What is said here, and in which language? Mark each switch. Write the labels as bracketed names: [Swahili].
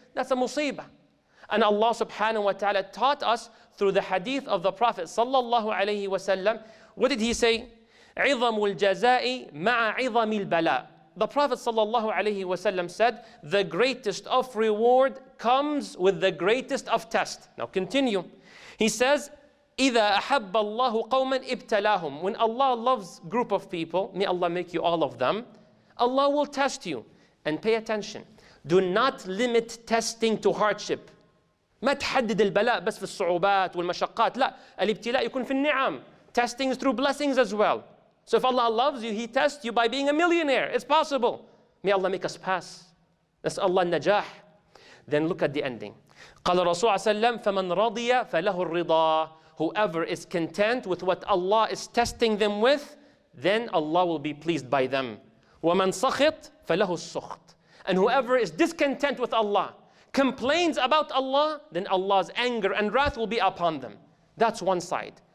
[English] That's a musibah. And Allah subhanahu wa ta'ala taught us through the hadith of the Prophet sallallahu alayhi wa sallam. What did he say? [Arabic] عِظَمُ الْجَزَاءِ مَعَ عِظَمِ الْبَلَاءِ. [English] The Prophet sallallahu alayhi wa sallam said, the greatest of reward comes with the greatest of test. Now continue. He says, [Arabic] إِذَا أَحَبَّ اللَّهُ قَوْمًا ابْتَلَاهُمْ. [English] When Allah loves a group of people, may Allah make you all of them, Allah will test you. And pay attention. Do not limit testing to hardship. [Arabic] ما تحدد البلاء بس في الصعوبات والمشقات. لا. الابتلاء يكون في النعم. [English] Testing is through blessings as well. So if Allah loves you, He tests you by being a millionaire. It's possible. May Allah make us pass. That's Allah najah. Then look at the ending. [Arabic] قال الرسول صلى الله عليه وسلم فمن رضي فله الرضا. [English] Whoever is content with what Allah is testing them with, then Allah will be pleased by them. [Arabic] وَمَنْ سَخِطْ فَلَهُ السُّخْطِ. [English] And whoever is discontent with Allah, complains about Allah, then Allah's anger and wrath will be upon them. That's one side.